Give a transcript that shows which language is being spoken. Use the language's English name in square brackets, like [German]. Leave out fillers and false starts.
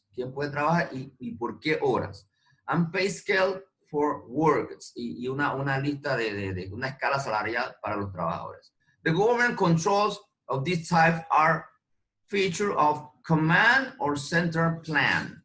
[Spanish] ¿Quién puede trabajar y por qué horas? [English] And pay scale for workers. [Spanish] Y una lista de una escala salarial para los trabajadores. [English] The government controls of this type are feature of command or central plan.